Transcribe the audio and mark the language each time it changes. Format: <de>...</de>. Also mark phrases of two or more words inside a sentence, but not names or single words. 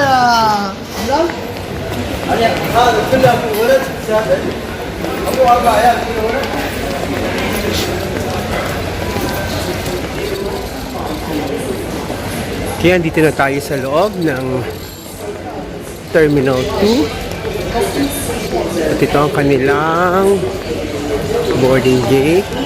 <ar>هذا كله ولد سابق ابو 4 عيال كله ولد.</ar> <tl>Kaya dito na tayo sa loob ng Terminal 2. At ito ang kanilang boarding gate.</tl>